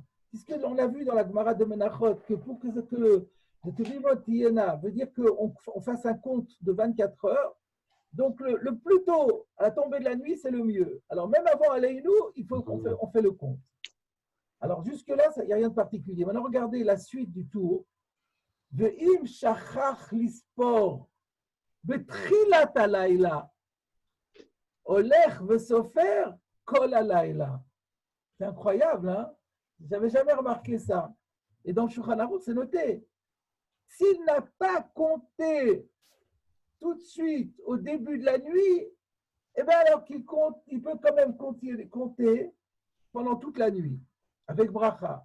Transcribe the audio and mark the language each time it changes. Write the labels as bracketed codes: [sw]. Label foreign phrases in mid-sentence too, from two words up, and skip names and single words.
[fr] Puisqu'on a vu dans la Gemara de Menachot que pour que [he] תמימות תהיינה [fr] veut dire qu'on fasse un compte de 24 heures, donc le plus tôt à la tombée de la nuit, c'est le mieux. Alors même avant Aleinu, il faut qu'on fait le compte. Alors jusque-là, il n'y a rien de particulier. Maintenant, regardez la suite du tour. [he] ואם שכח לספור בתחילת הלילה. הולך וסופר כל הלילה. [fr] C'est incroyable, hein? Je n'avais jamais remarqué ça. Et dans le Shulchan Aruch, c'est noté. S'il n'a pas compté tout de suite au début de la nuit, eh bien alors qu'il compte, il peut quand même compter pendant toute la nuit, avec bracha.